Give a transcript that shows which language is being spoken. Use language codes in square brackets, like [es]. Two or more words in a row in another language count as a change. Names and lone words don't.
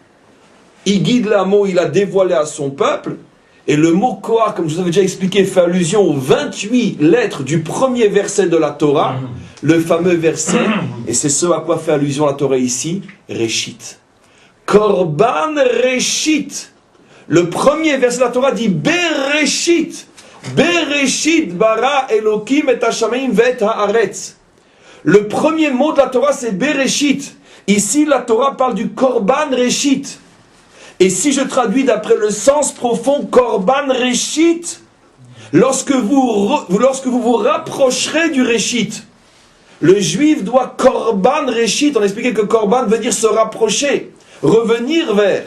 [fr] Il guide l'amo, il a dévoilé à son peuple. Et le mot Kohar, comme je vous avais déjà expliqué, fait allusion aux 28 lettres du premier verset de la Torah, le fameux verset, et c'est ce à quoi fait allusion la Torah ici, Réchit. [he] קרבן ראשית. [fr] Le premier verset de la Torah dit Bereshit. [he] בראשית ברא אלוקים את השמים ואת הארץ. [fr] Le premier mot de la Torah c'est Bereshit. Ici la Torah parle du [he] קרבן ראשית. [fr] Et si je traduis d'après le sens profond, [he] קרבן ראשית, [fr] lorsque vous vous rapprocherez du Réchit, le juif doit [he] קרבן ראשית, [fr] on expliquait que Korban veut dire se rapprocher, revenir vers.